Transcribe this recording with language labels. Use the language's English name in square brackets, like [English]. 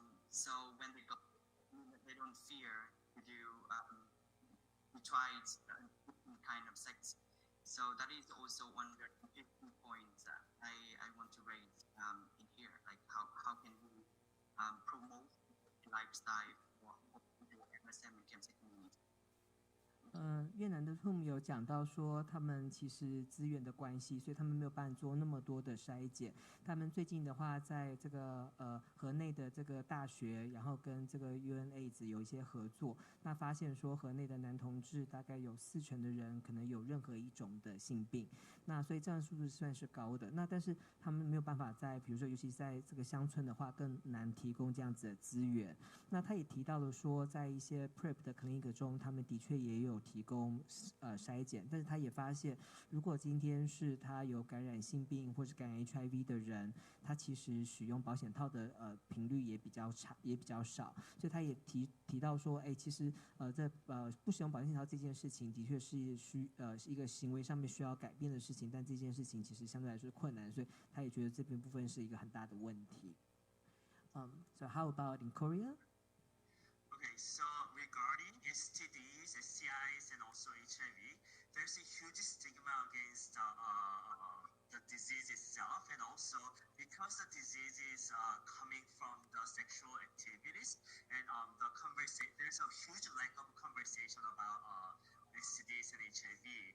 [English] So when they don't fear to do to try different kind of sex. So that is also one very interesting point that I want to raise in here. Like how can we promote lifestyle for MSM and Chemsex community? [Chinese] 越南的 Tung 有讲到说，他们其实资源的关系，所以他们没有办法做那么多的筛检。他们最近的话，在这个河内的这个大学，然后跟这个 UNAIDS 有一些合作，那发现说河内的男同志大概有40%的人可能有任何一种的性病，那所以这样的数字算是高的。那但是他们没有办法在，比如说尤其在这个乡村的话，更难提供这样子的资源。那他也提到了说，在一些 PrEP 的 clinic 中，他们的确也有提供筛检，但是他也发现，如果今天是他有感染性病或是感染 HIV 的人，他其实使用保险套的频率也比较少，所以他也提到说，其实不使用保险套这件事情的确是是一个行为上面需要改变的事情，但这件事情其实相对来说困难，所以他也觉得这边部分是一个很大的问题。 [English] So how about in Korea? Okay, so regarding STDs, STIs, and also HIV, there's a huge stigma against the disease itself, and also because the disease is coming from the sexual activities, and there's a huge lack of conversation about STDs and HIV.